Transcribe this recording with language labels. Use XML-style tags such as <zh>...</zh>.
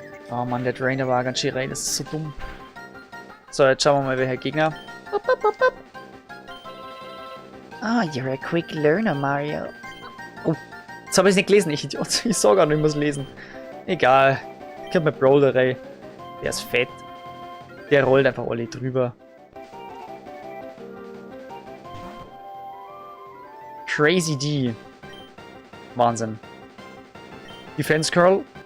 <de>Oh Mann, der Drainer war ganz schön rein, das ist so dumm. So, jetzt schauen wir mal, welcher Gegner.</de> <en>Oh, you're a quick learner, Mario.</en> <de>Oh, jetzt habe ich es nicht gelesen, ich Idiot. Ich sag gar nicht, ich muss lesen. Egal. Ich hab mit Brawler, ey. Der ist fett. Der rollt einfach alle drüber. Crazy D. Wahnsinn. Defense Curl.</de>